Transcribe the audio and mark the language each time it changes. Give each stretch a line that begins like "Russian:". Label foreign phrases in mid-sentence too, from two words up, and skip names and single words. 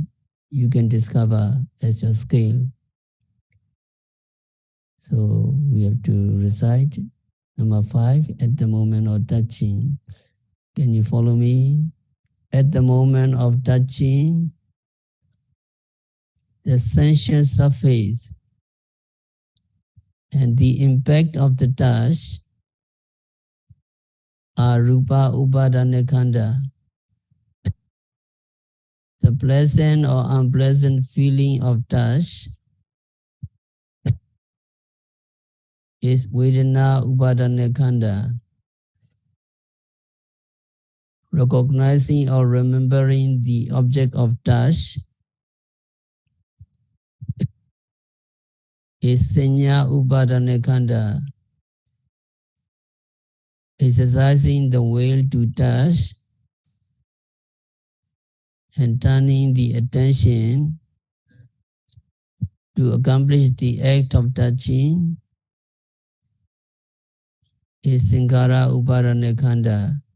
English: You can discover as your scale. So we have to recite number 5 at the moment of touching. Can you follow me? At the moment of touching, the sensation surface and the impact of the touch are
Pali: rupa upadana khanda.
English: The pleasant or unpleasant feeling of touch is
Pali: vedana upadana khanda.
English: Recognizing or remembering the object of touch is
Pali: sanya upadana khanda.
English: Exercising the will to touch and turning the attention to accomplish the act of touching is
Pali: Sankara Upadana khanda.